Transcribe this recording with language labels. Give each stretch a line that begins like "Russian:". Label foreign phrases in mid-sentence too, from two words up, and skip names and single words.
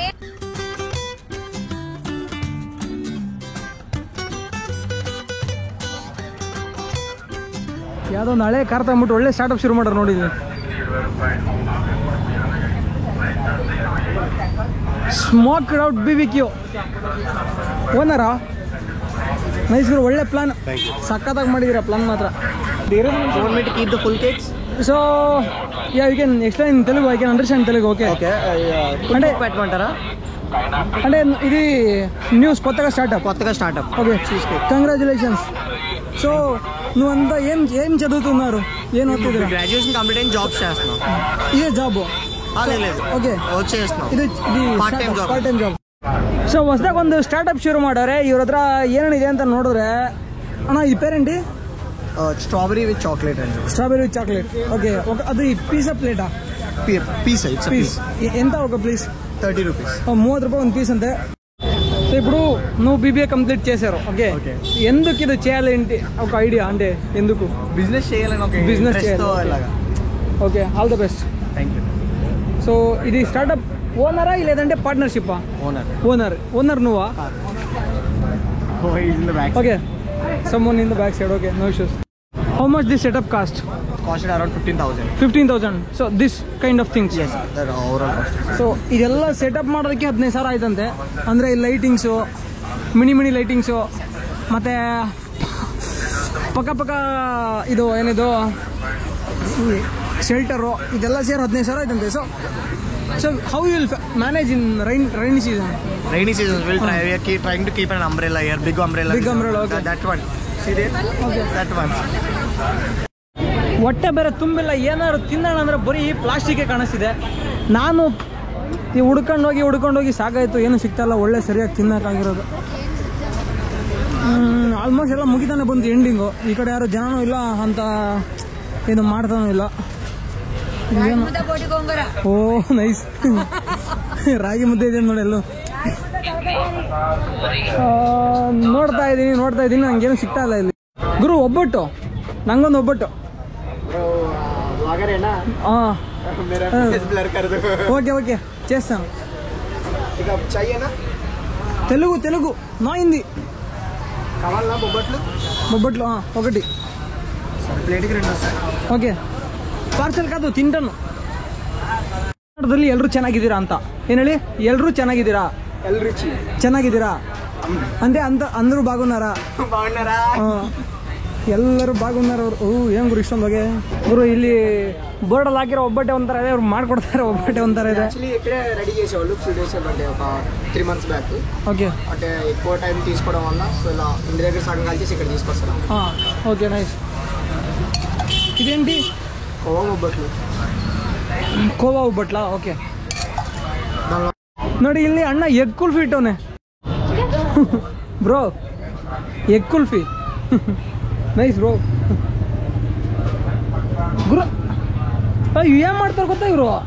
Kannada: ಯಾವುದೋ ಒಂದು ಹಳೆ ಕಾರ್ ತಗೊಂಡ್ಬಿಟ್ಟು ಒಳ್ಳೆ ಸ್ಟಾರ್ಟಪ್ ಶುರು ಮಾಡೋರು ನೋಡಿದ್ವಿ. ಸ್ಮೋಕ್ಡ್ ಔಟ್ BBQ ಓನರಾ? ನೈಸ್ ಗುರು, ಒಳ್ಳೆ ಪ್ಲಾನ್, ಸಕ್ಕತ್ತಾಗಿ ಮಾಡಿದ್ದೀರಾ ಪ್ಲಾನ್ ಮಾತ್ರ.
English: full cakes. so ya you can explain Telugu, I can understand Telugu.
Telugu: ఓకే అంటే పెట్టమంటారా? అంటే ఇది న్యూస్ కొత్తగా స్టార్ట్అప్.
English: okay, congratulations.
Telugu: సో నువ్వంతా ఏం చదువుతున్నారు? ఏం అవుతుంది? గ్రాడ్యుయేషన్ కంప్లీట్ అయిన జాబ్స్ చేస్తున్నాం. ఇదే జాబ్? ఓకే,
Kannada: ಇದು
English: part time job.
Kannada: ಸೊ ಹೊಸದಾಗ ಒಂದು ಸ್ಟಾರ್ಟ್ಅಪ್ ಶುರು ಮಾಡವ್ರೆ. ಇವ್ರ ಹತ್ರ ಏನೇನಿದೆ ಅಂತ ನೋಡಿದ್ರೆ, ಅಣ್ಣ ಇದು ಪೇರೆಂಟಿ
English: strawberry with chocolate అండి. strawberry with chocolate.
Telugu: ఓకే, అది పీసా ప్లేటా? పీస్ ఎంత ఒక ప్లీజ్?
English: 30 రూపీస్.
Telugu: 30 రూపాయలు ಒಂದು పీస్ అంతే. సో ఇప్పుడు నువ్వు BBA కంప్లీట్ చేశారు. ఓకే, ఎందుకు ఇది చేయాలేంటి ఒక ఐడియా? అంటే ఎందుకు బిజినెస్ చేయాలని ఒక బిజినెస్ చేయాలి? ఓకే,
English: all the best. thank you.
Telugu: సో ఇది స్టార్ట్అప్ ఓనరా లేదంటే పార్ట్నర్షిప్పా? ఓనర్ నువ్వా? ఓకే,
English: someone in the back side. Okay, no issues. How much this setup cost? Costed around 15,000. 15,000. So this kind of things. Yes, that overall cost.
Kannada: So ಇದೆಲ್ಲ ಸೆಟಪ್ ಮಾಡೋದಕ್ಕೆ 15,000 ಆಯ್ತಂತೆ. ಅಂದರೆ ಲೈಟಿಂಗ್ಸು, ಮಿನಿ ಲೈಟಿಂಗ್ಸು, ಮತ್ತು ಪಕ್ಕ ಇದು ಏನಿದು ಶೆಲ್ಟರು, ಇದೆಲ್ಲ ಸೇರಿ 15,000 ಆಯ್ತಂತೆ.
English: So how you will manage in rainy season? Rainy season we'll try. We are trying to keep an umbrella here, big umbrella. Okay. That one. See there? Okay. That one.
Kannada: ಹೊಟ್ಟೆ ಬೇರೆ ತುಂಬಿಲ್ಲ, ಏನಾದ್ರು ತಿನ್ನೋಣ ಅಂದರೆ ಬರೀ ಪ್ಲಾಸ್ಟಿಕ್ಕೇ ಕಾಣಿಸ್ತಿದೆ. ನಾನು ಹುಡ್ಕೊಂಡೋಗಿ ಸಾಕಾಯಿತು, ಏನು ಸಿಗ್ತಾಯಿಲ್ಲ ಒಳ್ಳೆ ಸರಿಯಾಗಿ ತಿನ್ನೋಕ್ಕಾಗಿರೋದು. ಆಲ್ಮೋಸ್ಟ್ ಎಲ್ಲ ಮುಗಿತಾನೆ ಬಂತು ಎಂಡಿಂಗು. ಈ ಕಡೆ ಯಾರು ಜನನೂ ಇಲ್ಲ ಅಂತ ಏನು ಮಾಡ್ತಾನೂ ಇಲ್ಲ. ಓ ನೈಸ್, ರಾಗಿ ಮುದ್ದೆ ಇದೆ ನೋಡಿ ಎಲ್ಲೂ. ನೋಡ್ತಾ ಇದ್ದೀನಿ ನಂಗೇನು ಸಿಗ್ತಾ ಇಲ್ಲ ಇಲ್ಲಿ. ಗುರು ಒಬ್ಬಟ್ಟು, ನಂಗೊಂದು ಒಬ್ಬಟ್ಟು.
Telugu: ఓకే చేస్తాను. తెలుగు నా హిందీ. బొబ్బట్లు ఒకటి ప్లేట్కి 2 వస్తాయి. ఓకే,
Kannada: ಪಾರ್ಸಲ್ ಕಾದು ತಿಂಟನು. ಕನ್ನಡದಲ್ಲಿ ಎಲ್ಲರೂ ಚೆನ್ನಾಗಿದ್ದೀರಾ ಅಂತ ಏನು ಹೇಳಿ? ಎಲ್ಲರೂ ಚೆನ್ನಾಗಿದ್ದೀರಾ
Telugu: అంటే అందరూ బాగున్నారా?
Kannada: ಎಲ್ಲರೂ ಬಾಗುన్నారు ಅವರು. ಏನ್ ಗುರು ಇಷ್ಟೊಂದು ಬಗೆ ಗುರು? ಇಲ್ಲಿ ಬೋರ್ಡಲ್ಲಿ ಹಾಕಿರೋ ಒಬ್ಬಟ್ಟೆ ಒಂಥರ ಇದೆ, ಅವ್ರು ಮಾಡ್ಕೊಡ್ತಾರೆ ಒಬ್ಬಟ್ಟೆ ಒಂಥರ ಇದೆ.
Telugu: ఇక్కడే రెడీ చేసేవాళ్ళు
English: few days
Telugu: అంటే ఒక
English: 3 months back.
Telugu: ఓకే, అంటే ఎక్కువ టైం తీసుకోవడం వల్ల సో ఇలా ఇంటి దగ్గర సగం కలిసి ఇక్కడ తీసుకొస్తాం.
English: okay nice.
Telugu: ఇదేంటి?
Kannada: ಕೋವಾ ಒಬ್ಬಟ್ಲ. ಓಕೆ ನೋಡಿ, ಇಲ್ಲಿ ಅಣ್ಣ ಎಗ್ ಕುಲ್ಫಿ ಇಟ್ಟವನೆ ಬ್ರೋ.
English: egg kulfi nice bro.
Kannada: ಗುರು ಏನ್ ಮಾಡ್ತಾರೆ ಗೊತ್ತಾ ಇವರು?